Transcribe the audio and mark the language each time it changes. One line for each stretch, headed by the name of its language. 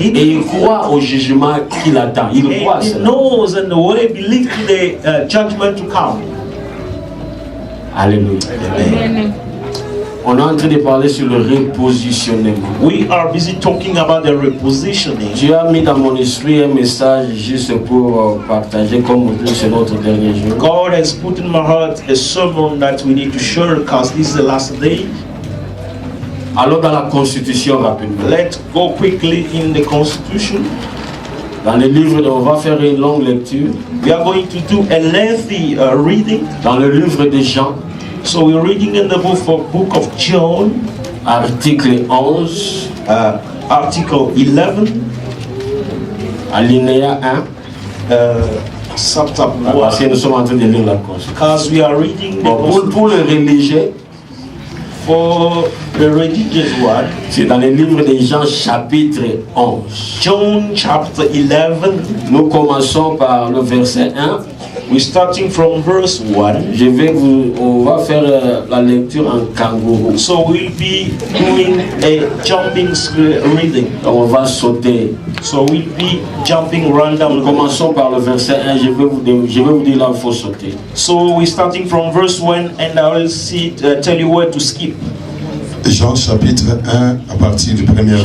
French: Et il croit au jugement qu'il attend. Il croit à
English: And he
French: cela.
English: knows and the way believe to the judgment to come.
French: Alléluia.
English: Amen.
French: On est en train de parler sur le repositionnement.
English: We are busy talking about the repositioning.
French: Dieu a mis dans mon esprit un message juste pour partager comme c'est notre dernier jour.
English: God has put in my heart a sermon that we need to share because this is the last day.
French: Allons dans la Constitution rapidement.
English: Let's go quickly in the Constitution.
French: Dans le livre, on va faire une longue lecture.
English: We are going to do a lengthy reading.
French: Dans le livre de Jean,
English: So we're reading in the book of John,
French: article 11,
English: article 11,
French: alinéa 1.
English: chapter
French: Parce que
English: 1.
French: nous sommes en train de lire la Constitution.
English: Because we are reading the
French: Bon, pour le religieux,
English: for the religious one,
French: c'est dans le livre de Jean chapitre 11.
English: John chapter 11.
French: Nous commençons par le verset 1.
English: We're starting from verse 1.
French: On va faire la lecture en kangourou.
English: So we'll be doing a jumping reading.
French: Donc on va sauter.
English: So we'll be jumping randomly.
French: Commençons par le verset 1. Je vais vous dire là où il faut sauter.
English: So we're starting from verse 1 and I will tell you where to skip.
French: Jean chapitre 1 à partir du premier verset.